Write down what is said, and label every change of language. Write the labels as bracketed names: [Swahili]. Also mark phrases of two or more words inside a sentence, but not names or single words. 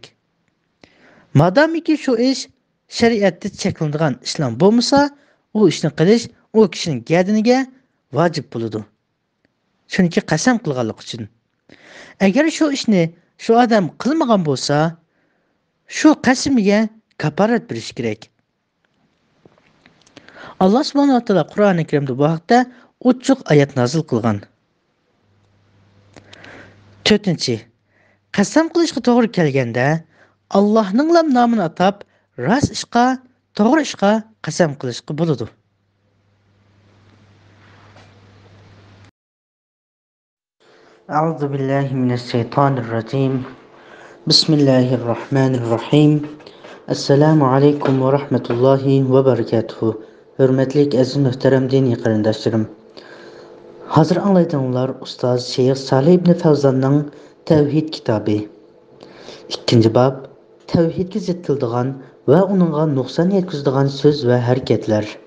[Uzbek] Madomiki shu ish shariatda cheklanadigan ishlar bo'lmasa, u ishni qilish u kishining gadiniga vojib bo'ladi. Chunki qasam qilganlik uchun. Agar shu ishni shu odam qilmagan bo'lsa, shu qasamiga kafarat berish kerak. [Arabic] الله سبحانه وتعالى [Uzbek] Qur'oni Karimda bu haqda ochiq oyat nozil qilgan. 4. Qasam qilishga to'g'ri kelganda Allohning nomini atab rost ishqa, to'g'ri ishqa qasam qilishga bo'ladi. [Arabic] أعوذ بالله من الشيطان الرجيم. Bismillahirrahmanirrahim. السلام عليكم ورحمة الله وبركاته. [Uzbek] Hurmatli aziz muhtaram diniy qarindoshlarim. Hozir anglaydiganlar ustoz Sheyx Salih ibn Fawzonning Tavhid kitobi. 2-bob tavhidga zid keladigan va uningga nuqson yetkazadigan so'z va harakatlar.